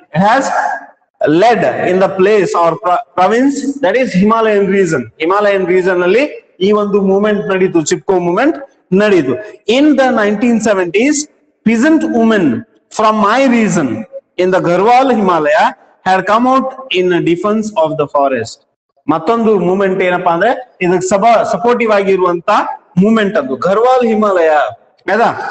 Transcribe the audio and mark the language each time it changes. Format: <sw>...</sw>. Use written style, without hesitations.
<en>It has led in the place or province that is Himalayan region.</en> <kn>Himalayan region ಅಲ್ಲಿ ಈ ಒಂದು movement ನಡೀತು, Chipko movement ನಡೀತು.</kn> <en>In the 1970s, peasant women from my region in the Garhwal Himalaya had come out in defense of the forest.</en> <kn>ಮತ್ತೊಂದು movement ಏನಪ್ಪಾ ಅಂದ್ರೆ ಇದಕ್ಕೆ supportive ಆಗಿರುವಂತ ಮೂವ್ಮೆಂಟ್ ಅದು ಗರ್ವಾಲ್ ಹಿಮಾಲಯ ಆಯ್ತಾ.</kn>